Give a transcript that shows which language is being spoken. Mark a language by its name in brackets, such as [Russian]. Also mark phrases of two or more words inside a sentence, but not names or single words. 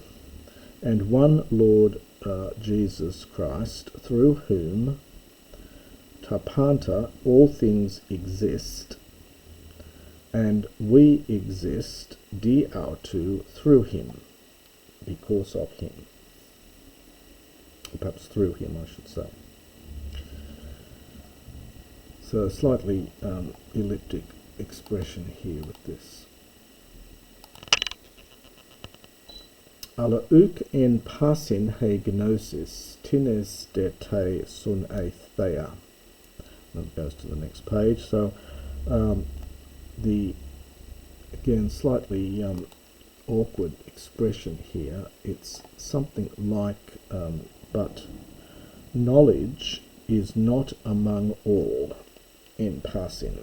[English] And one Lord Jesus Christ, through whom, tapanta, all things exist, and we exist, [Greek] δι' αὐτοῦ, [English] through him, because of him. Perhaps through him, I should say. So a slightly elliptic expression here with this. [Greek] Ἀλλ' οὐκ ἐν πᾶσιν ἡ γνῶσις, τινὲς δὲ τῇ συνηθείᾳ. [English] And it goes to the next page. So the, again, slightly awkward expression here. It's something like, but knowledge is not among all [Greek] ἐν πᾶσιν.